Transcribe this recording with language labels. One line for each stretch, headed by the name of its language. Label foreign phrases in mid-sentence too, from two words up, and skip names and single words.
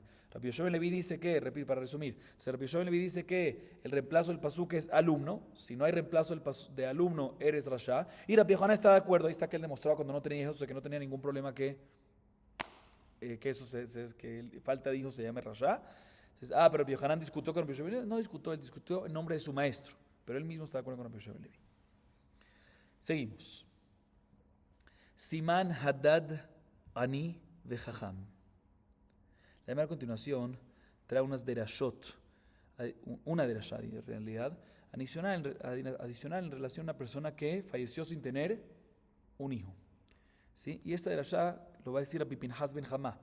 Spanish: Rabbi Yoshua ben Levi dice que, repito para resumir, Rabbi Yoshua ben Levi dice que el reemplazo del pasuk es alumno, si no hay reemplazo de alumno eres Rasha, y Rabbi Yohanan está de acuerdo, ahí está que él demostraba cuando no tenía hijos, o sea que no tenía ningún problema que que falta de hijos se llame Rasha. Entonces, pero Rabbi Yohanan discutió con Rabbi Yoshua ben Levi. No discutió, él discutió en nombre de su maestro, pero él mismo está de acuerdo con Rabbi Yoshua ben Levi. Seguimos.
Hebrew: סימן הדד אני וחכם.
Spanish: La primera continuación trae unas derashot, una derashá en realidad, adicional en relación a una persona que falleció sin tener un hijo. ¿Sí? Y esta derashá lo va a decir Rabbi Pinhas ben Hamá.